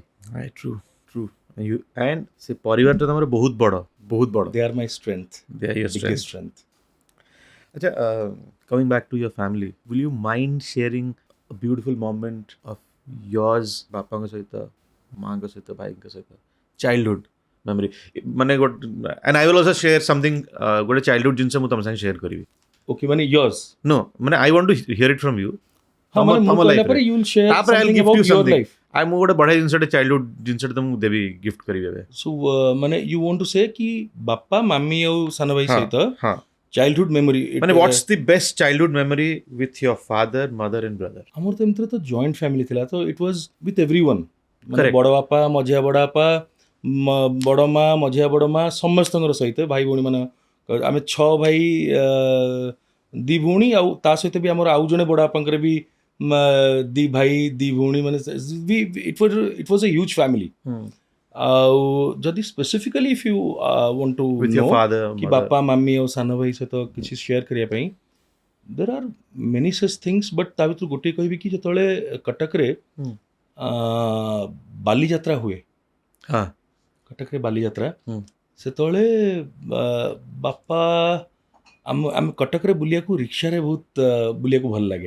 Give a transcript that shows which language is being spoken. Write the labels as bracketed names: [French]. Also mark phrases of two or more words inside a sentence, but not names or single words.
[English] true true and [Odia] ସେ ପରିବାରଟା ତମର ବହୁତ ବଡ଼. [English] They are my strength, biggest strength. ଆଚ୍ଛା coming back to your family, will you mind sharing a beautiful moment of yours [Odia] ବାପାଙ୍କ ସହିତ ମାଆଙ୍କ ସହିତ ଭାଇଙ୍କ ସହିତ [English] childhood memory [Odia] ମାନେ ଗୋଟେ [English] and I will also share something [Odia] ଗୋଟେ ଚାଇଲ୍ଡହୁଡ୍ ଜିନିଷ ମୁଁ ତମ ସାଙ୍ଗେ ସେୟାର କରିବି. ଓକେ ମାନେ yours? [English] No ମାନେ I want to hear it from you. [Odia] ହଁ ମାନେ ମୁଁ କହିଲା ପରେ [English] you will share something about your life. [Odia] ମୁଁ ଗୋଟେ ବଢ଼ିଆ ଜିନିଷଟେ ଚାଇଲ୍ଡହୁଡ୍ ଜିନିଷଟେ ତମକୁ ଦେବି ଗିଫ୍ଟ କରିବି ଏବେ. [English] So ମାନେ you want to say [Odia] କି ବାପା ମାମି ଆଉ ସାନ ଭାଇ ସହିତ [English] childhood memory ମାନେ what's the best childhood memory with your father, mother and brother? [Odia] ଆମର ତ ଏମିତିରେ ତ [English] joint family [Odia] ଥିଲା ତ [English] it was with everyone. [Odia] ମାନେ [English] Correct. [Odia] ବଡ଼ ବାପା ମଝିଆ ବଡ଼ ବାପା ବଡ଼ ମା ମଝିଆ ବଡ଼ ମା ସମସ୍ତଙ୍କର ସହିତ ଭାଇ ଭଉଣୀ ମାନେ ଆମେ 6 ଭାଇ 2 ଭଉଣୀ ଆଉ ତା ସହିତ ବି ଆମର ଆଉ ଜଣେ ବଡ଼ ବାପାଙ୍କର ବି 2 ଭାଇ 2 ଭଉଣୀ ମାନେ [English] it was a huge family. [Odia] ଆଉ ଯଦି [English] specifically if you want to With your ନୋ father, [Odia] କି [English] mother. [Odia] ବାପା ମାମି ଆଉ ସାନ ଭାଇ ସହିତ କିଛି ସେୟାର କରିବା ପାଇଁ [English] there are many such things but [Odia] ତା ଭିତରୁ ଗୋଟିଏ କହିବି କି ଯେତେବେଳେ କଟକରେ ବାଲିଯାତ୍ରା ହୁଏ, କଟକରେ ବାଲିଯାତ୍ରା ସେତେବେଳେ ବାପା ଆମେ କଟକରେ ବୁଲିବାକୁ ରିକ୍ସାରେ ବହୁତ ବୁଲିବାକୁ ଭଲ ଲାଗେ.